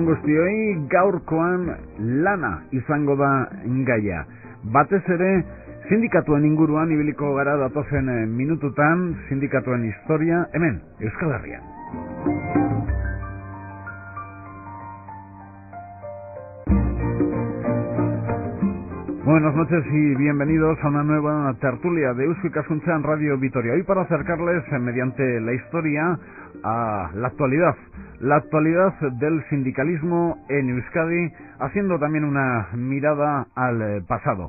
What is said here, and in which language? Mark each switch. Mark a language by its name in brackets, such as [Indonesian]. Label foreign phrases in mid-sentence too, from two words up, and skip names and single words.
[Basque] guztioi, gaurkoan lana izango da gaia. Batez ere, sindikatuen inguruan ibiliko gara datozen minututan, sindikatuen historia, hemen, Euskal Herrian. [Spanish] Buenas noches y bienvenidos a una nueva tertulia de Eusko Ikaskuntzan Radio Vitoria. Hoy para acercarles mediante la historia a la actualidad del sindicalismo en Euskadi, haciendo también una mirada al pasado.